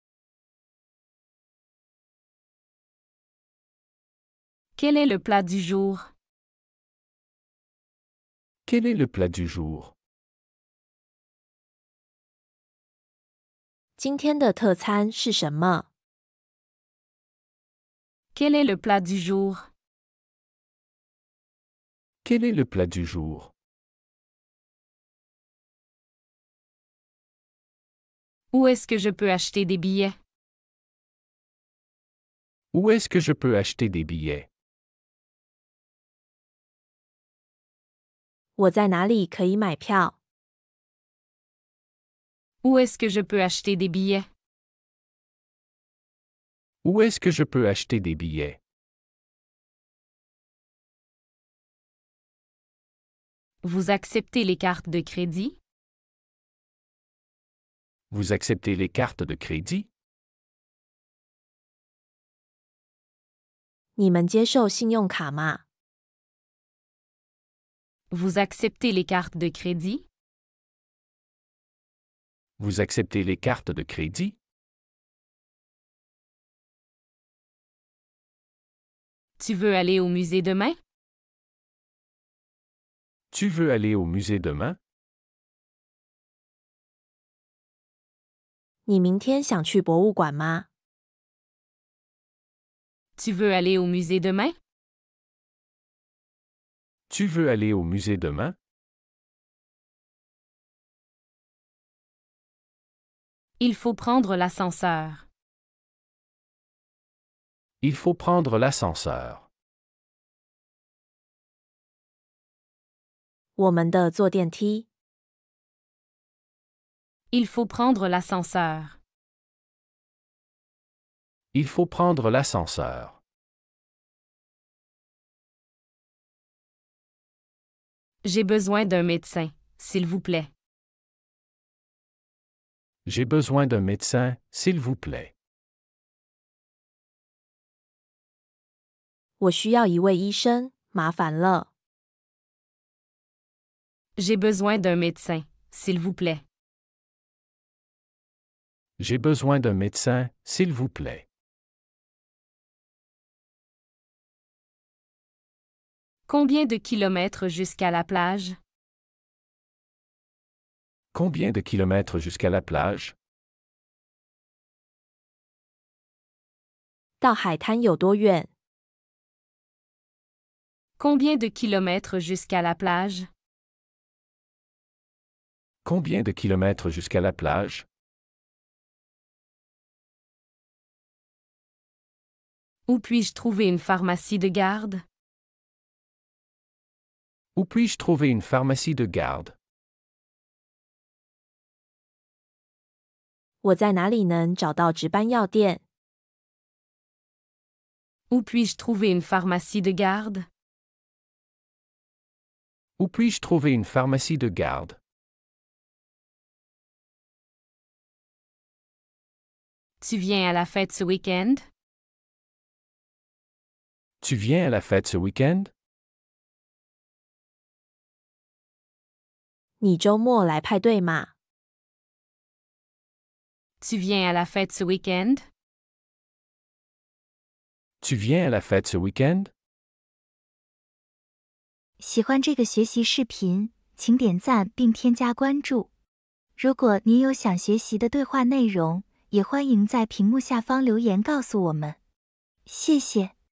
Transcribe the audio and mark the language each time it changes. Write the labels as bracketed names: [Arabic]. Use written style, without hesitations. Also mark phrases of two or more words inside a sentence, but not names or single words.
[French] Quel est le plat du jour? Quel est le plat du jour? [Chinese] 今天的特餐是什么？ [French] Quel est le plat du jour? Quel est le plat du jour? Où est-ce que je peux acheter des billets? Où est-ce que je peux acheter des billets? [Chinese] 我在哪里可以买票？ [French] Où est-ce que je peux acheter des billets? Où est-ce que je peux acheter des billets? Vous acceptez les cartes de crédit? Vous acceptez les cartes de crédit? [Chinese] 你们接受信用卡吗？ [French] Vous acceptez les cartes de crédit? Vous acceptez les cartes de crédit? Tu veux aller au musée demain? Tu veux aller au musée demain? [Chinese] 你明天想去博物馆吗？ [French] Tu veux aller au musée demain? Tu veux aller au musée demain? Il faut prendre l'ascenseur. Il faut prendre l'ascenseur. [Chinese] 我们的坐电梯。 [French] Il faut prendre l'ascenseur. Il faut prendre l'ascenseur. J'ai besoin d'un médecin, s'il vous plaît. J'ai besoin d'un médecin, s'il vous plaît. [Chinese] 我需要一位医生，麻烦了。 [French] J'ai besoin d'un médecin, s'il vous plaît. J'ai besoin d'un médecin, s'il vous plaît. Combien de kilomètres jusqu'à la plage? Combien de kilomètres jusqu'à la plage? [Chinese] 到海滩有多远？ [French] Combien de kilomètres jusqu'à la plage? Combien de kilomètres jusqu'à la plage? Où puis-je trouver une pharmacie de garde? Où puis-je trouver une pharmacie de garde? [Chinese] 我在哪里能找到值班药店？ [French] Où puis-je trouver une pharmacie de garde? Où puis-je trouver une pharmacie de garde? Tu viens à la fête ce week-end? Tu viens à la fête ce week-end? [Chinese] 你周末来派对吗？ [French] Tu viens à la fête ce week-end? Tu viens à la fête ce week-end? [Chinese] 喜欢这个学习视频，请点赞并添加关注。如果您有想学习的对话内容，也欢迎在屏幕下方留言告诉我们。谢谢。